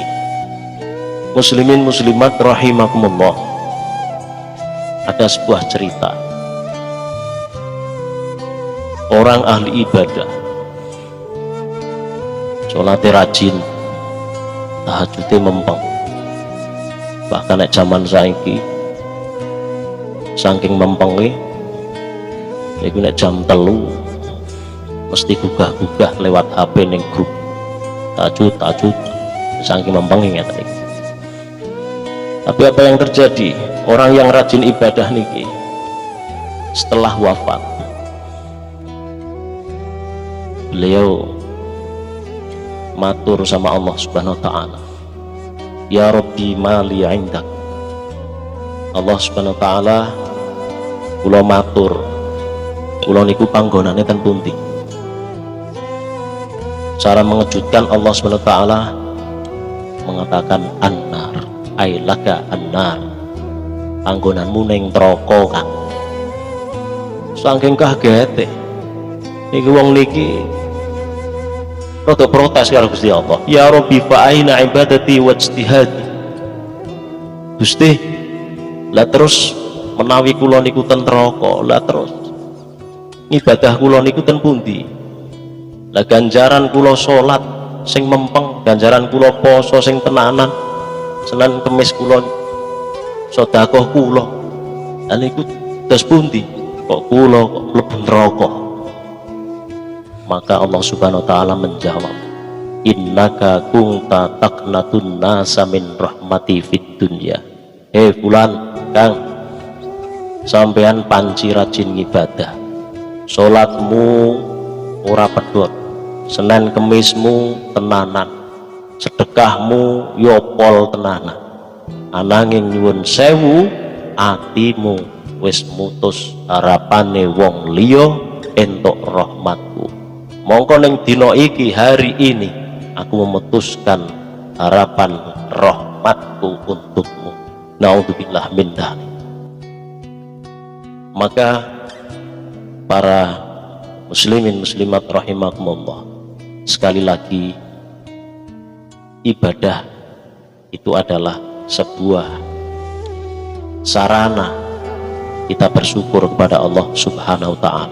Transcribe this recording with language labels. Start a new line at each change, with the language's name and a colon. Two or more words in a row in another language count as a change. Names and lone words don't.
Arabic: مسلمين مسلمات رحمكم الله,
Indonesian: ada sebuah cerita orang ahli ibadah, sholatnya rajin, tahajudnya mempeng, bahkan
Javanese: nek zaman saiki saking mempengnya iku nek jam 3 mesti gugah-gugah lewat HP ning grup tahajud saking mempengnya ngeten iki.
Indonesian: Tapi apa yang terjadi? Orang yang rajin ibadah niki setelah wafat, beliau matur sama Allah
Arabic: سبحانه وتعالى, يا رب ما لي عندك. الله سبحانه وتعالى,
Javanese: kula matur, kula niku panggonane ten pundi.
Indonesian: Cara mengejutkan, Allah
Arabic: سبحانه وتعالى
Indonesian: mengatakan
Arabic: النار، أي لك النار,
Javanese: panggonanmu ning neraka Kang. Saking kagete niki wong niki rada protes karo Gusti Allah.
Arabic: يا رب فأين عبادتي واجتهادي.
Javanese: Gusti, lah terus menawi kula niku ten neraka, lah terus ibadah kula niku ten pundi? Lah ganjaran kula salat sing mempeng, ganjaran kula poso sing tenanan, Senin Kemis kula sedekah kula, lah niku dos pundi? Kok kula kok mlebu neraka?
Indonesian: Maka Allah
Arabic: سبحانه وتعالى
Indonesian: menjawab,
Arabic: إنك كنت تقنط الناس من رحمتي في الدنيا.
Javanese: Fulan, Kang, sampean panci rajin ibadah, salatmu ora pedhot, Senin Kemismu tenanan, sedekahmu yopol tenanan, ananging nyuwun sewu atimu wis mutus harapane wong liya entuk rahmatku. Mongko ning dina iki,
Indonesian: hari ini, aku memutuskan harapan rahmatku untukmu.
Arabic: نعوذ بالله من ذلك.
Indonesian: Maka para
Arabic: مسلمين مسلمات رحمكم الله,
Indonesian: sekali lagi, ibadah itu adalah sebuah sarana kita bersyukur kepada Allah
Arabic: سبحانه وتعالى.